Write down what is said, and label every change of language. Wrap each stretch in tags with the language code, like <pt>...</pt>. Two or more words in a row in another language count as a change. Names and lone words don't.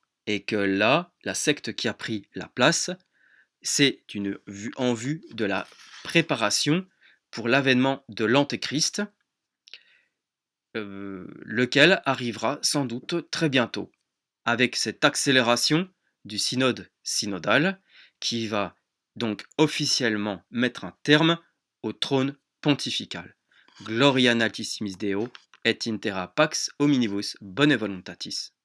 <fr>Et que là, la secte qui a pris la place, c'est en vue de la préparation pour l'avènement de l'Antéchrist, lequel arrivera sans doute très bientôt, avec cette accélération du synode synodal qui va donc officiellement mettre un terme au trône pontifical.</fr> <la>Gloria in altissimis Deo et in terra pax hominibus bonae voluntatis.</la>